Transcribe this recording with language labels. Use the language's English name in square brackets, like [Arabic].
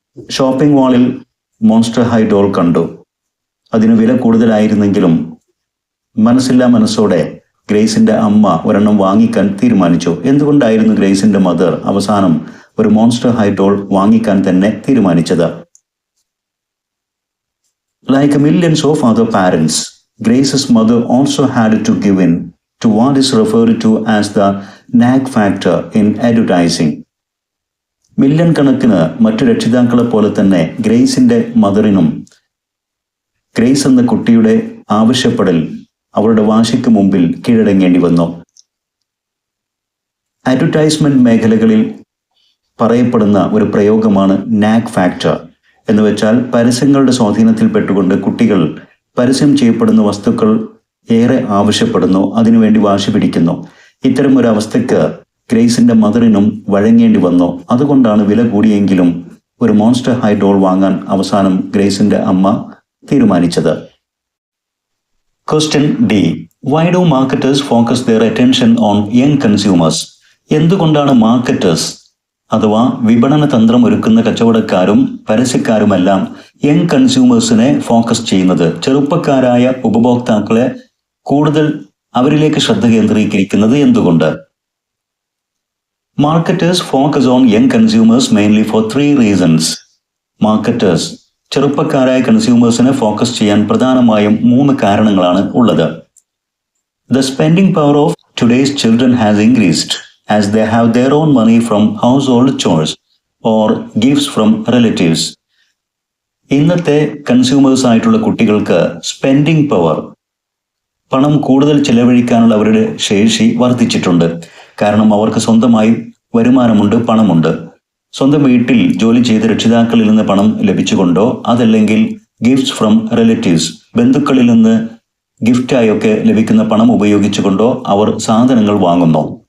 [Malayalam] Shopping മാളിൽ monster high doll കണ്ടു. അതിന് വില കൂടുതലായിരുന്നെങ്കിലും മനസ്സോടെ ഗ്രേസിന്റെ അമ്മ ഒരെണ്ണം വാങ്ങിക്കാൻ തീരുമാനിച്ചു. എന്തുകൊണ്ടായിരുന്നു ഗ്രേസിന്റെ മദർ അവസാനം ഒരു മോൺസ്റ്റർ ഹൈ ഡോൾ വാങ്ങിക്കാൻ തന്നെ തീരുമാനിച്ചത്? [English] Like millions of other parents, Grace's mother also had to give in to what is referred to as the nag factor in advertising. [Malayalam] Million കണക്കിന് മറ്റു രക്ഷിതാക്കളെ പോലെ തന്നെ ഗ്രേസിന്റെ മദറിനും ഗ്രേസ് എന്ന കുട്ടിയുടെ ആവശ്യപ്പെടൽ, അവരുടെ വാശിക്ക് മുമ്പിൽ കീഴടങ്ങേണ്ടി വന്നു. അഡ്വർടൈസ്മെന്റ് മേഖലകളിൽ പറയപ്പെടുന്ന ഒരു പ്രയോഗമാണ് നാഗ് ഫാക്ടർ എന്ന് വെച്ചാൽ, പരസ്യങ്ങളുടെ സ്വാധീനത്തിൽപ്പെട്ടുകൊണ്ട് കുട്ടികൾ പരസ്യം ചെയ്യപ്പെടുന്ന വസ്തുക്കൾ ഏറെ ആവശ്യപ്പെടുന്നു, അതിനുവേണ്ടി വാശി പിടിക്കുന്നു. ഇത്തരം ഒരു അവസ്ഥയ്ക്ക് ഗ്രേസിന്റെ മദറിനും വഴങ്ങേണ്ടി വന്നു. അതുകൊണ്ടാണ് വില കൂടിയെങ്കിലും ഒരു മോൺസ്റ്റർ ഹൈ ഡോൾ വാങ്ങാൻ അവസാനം ഗ്രേസിന്റെ അമ്മ തീരുമാനിച്ചത്. Question D. [English] Why do marketers focus their attention on young consumers? [Malayalam] എന്തുകൊണ്ടാണ് മാർക്കറ്റേഴ്സ് അഥവാ വിപണന തന്ത്രം ഒരുക്കുന്ന കച്ചവടക്കാരും പരസ്യക്കാരുമെല്ലാം യങ് കൺസ്യൂമേഴ്സിനെ ഫോക്കസ് ചെയ്യുന്നത്? ചെറുപ്പക്കാരായ ഉപഭോക്താക്കളെ കൂടുതൽ അവരിലേക്ക് ശ്രദ്ധ കേന്ദ്രീകരിക്കുന്നത് എന്തുകൊണ്ട്? [English] Marketers focus on young consumers mainly for 3 reasons. [Malayalam] Marketers ചെറുപ്പക്കാരായ കൺസ്യൂമേഴ്സിനെ ഫോക്കസ് ചെയ്യാൻ പ്രധാനമായും 3 കാരണങ്ങളാണ് ഉള്ളത്. [English] The spending power of today's children has increased as they have their own money from household chores or gifts from relatives. [Malayalam] ഇന്നത്തെ consumers ആയിട്ടുള്ള കുട്ടികൾക്ക് spending power, പണം കൂടുതൽ ചെലവഴിക്കാനുള്ള അവരുടെ ശേഷി വർദ്ധിച്ചിട്ടുണ്ട്. കാരണം അവർക്ക് സ്വന്തമായി വരുമാനമുണ്ട്, പണമുണ്ട്. സ്വന്തം വീട്ടിൽ ജോലി ചെയ്ത് രക്ഷിതാക്കളിൽ നിന്ന് പണം ലഭിച്ചുകൊണ്ടോ അതല്ലെങ്കിൽ [English] gifts from relatives, [Malayalam] ബന്ധുക്കളിൽ നിന്ന് ഗിഫ്റ്റായൊക്കെ ലഭിക്കുന്ന പണം ഉപയോഗിച്ചുകൊണ്ടോ അവർ സാധനങ്ങൾ വാങ്ങുന്നു.